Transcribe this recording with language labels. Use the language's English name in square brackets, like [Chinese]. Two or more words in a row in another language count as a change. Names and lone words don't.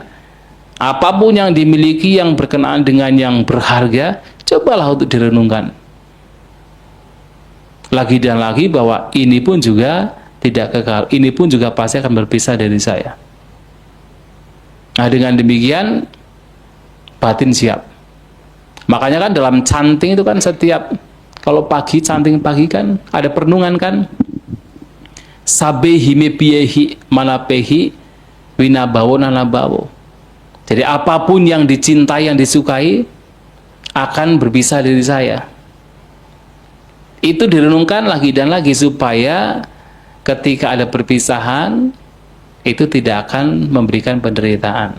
[Indonesian] Apapun yang dimiliki yang berkenaan dengan yang berharga, cobalah untuk direnungkan lagi dan lagi bahwa ini pun juga tidak kekal, ini pun juga pasti akan berpisah dari saya. Nah, dengan demikian batin siap. Makanya kan dalam canting itu kan setiap kalau pagi, canting pagi kan ada perenungan kan, [Pali] sabe hime piyehi manapehi winabawo nanabawo. [Indonesian] Jadi apapun yang dicintai, yang disukai akan berpisah dari saya. Itu direnungkan lagi dan lagi supaya ketika ada perpisahan itu tidak akan memberikan penderitaan.